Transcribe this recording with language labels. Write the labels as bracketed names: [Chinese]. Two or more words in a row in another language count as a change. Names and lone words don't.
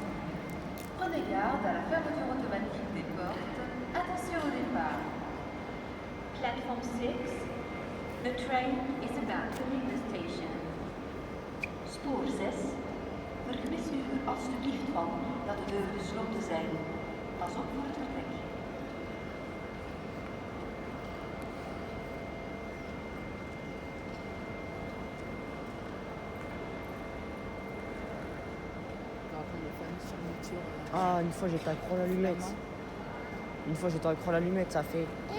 [French] Prenez garde à la fermeture automatique des portes. Attention au départ. [English] Platform 6. The train is about to leave the station. [Dutch] Spoor 6. Vergewis u er alstublieft van dat de deuren gesloten zijn. Pas op voor het vertrek. [French] Ah, une fois j'étais accro à l'allumette. Une fois j'étais accro à l'allumette, ça fait.